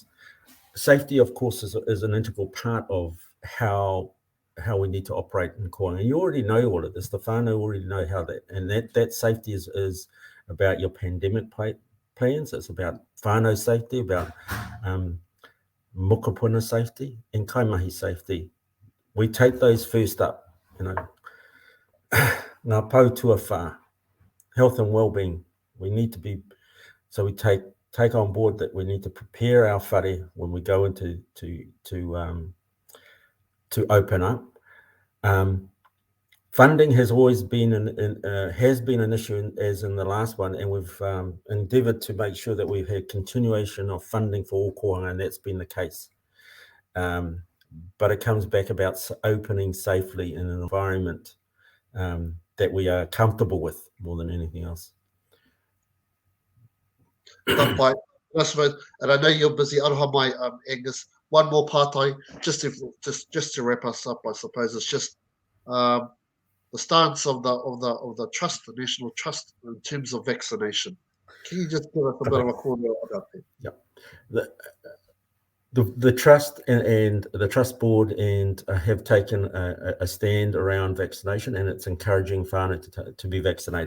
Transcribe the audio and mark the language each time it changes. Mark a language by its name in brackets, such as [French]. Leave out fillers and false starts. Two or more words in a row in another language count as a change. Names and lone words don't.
[English] Safety, of course, is an integral part of how we need to operate in Kōhanga. And you already know all of this. The whānau already know how that safety is about your pandemic plans. It's about whānau safety, about mokopuna safety, and kaimahi safety. We take those first up, [Māori] ngā pau tuawha, [English] health and well-being. We need to be, so we take on board that we need to prepare our whare when we go into to open up. Funding has always been an issue, as in the last one, and we've endeavoured to make sure that we've had continuation of funding for all Kōhanga, and that's been the case. But it comes back about opening safely in an environment that we are comfortable with more than anything else. And I know you're busy. [Māori] Aroha mai, [English] Angus. One more part, just to wrap us up, I suppose it's just the stance of the trust, the national trust, in terms of vaccination. Can you just give us a bit of a corner about that? Yeah, the trust and the trust board have taken a stand around vaccination, and it's encouraging whānau to be vaccinated.